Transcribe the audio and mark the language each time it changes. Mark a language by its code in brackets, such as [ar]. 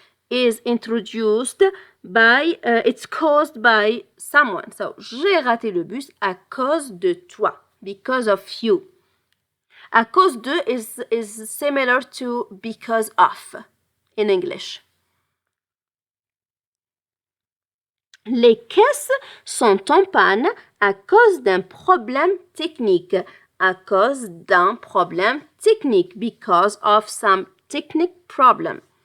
[en] Is introduced by, it's caused by someone. [fr] So, j'ai raté le bus à cause de toi. [en] Because of you. À cause de is similar to because of in English. [fr] Les caisses sont en panne à cause d'un problème technique. À cause d'un problème technique. [en] Because of some technical problem.